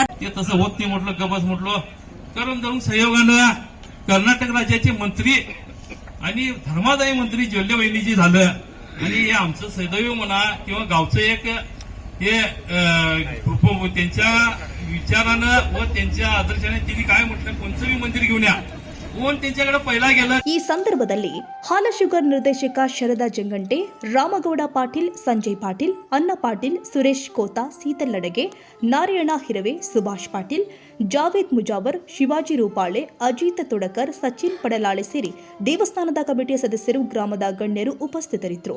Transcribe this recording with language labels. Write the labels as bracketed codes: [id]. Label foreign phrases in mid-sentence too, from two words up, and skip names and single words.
[mr] तसं होत नाही म्हटलं, गबस म्हटलं, कारण जाऊन संयोगानं कर्नाटक राज्याचे मंत्री आणि धर्मादायी मंत्री जॉल्ले वहिनीजी झालं. आणि हे आमचं सदैव म्हणा किंवा गावचं एक हे त्यांच्या विचारानं व त्यांच्या आदर्शाने तिने काय म्हटलं, कोणतं मंदिर घेऊन या, कोण त्यांच्याकडे पहिला गेलं. [kn] ಈ ಸಂದರ್ಭದಲ್ಲಿ ಹಾಲ ಶುಗರ್ ನಿರ್ದೇಶಕ ಶರದಾ ಜಂಗಂಟೆ, ರಾಮಗೌಡ ಪಾಟೀಲ್, ಸಂಜಯ್ ಪಾಟೀಲ್, ಅನ್ನಾ ಪಾಟೀಲ್, ಸುರೇಶ್ ಕೋತಾ, ಸೀತಲ್ ಲಡಗೆ, ನಾರಾಯಣ ಹಿರವೆ, ಸುಭಾಷ್ ಪಾಟೀಲ್, ಜಾವೇದ್ ಮುಜಾವರ್, ಶಿವಾಜಿ ರೂಪಾಳೆ, ಅಜಿತ್ ತೋಡಕರ್, ಸಚಿನ್ ಪಡಲಾಳೆ ಸೇರಿ ದೇವಸ್ಥಾನದ ಕಮಿಟಿಯ ಸದಸ್ಯರು, ಗ್ರಾಮದ ಗಣ್ಯರು ಉಪಸ್ಥಿತರಿದ್ದರು.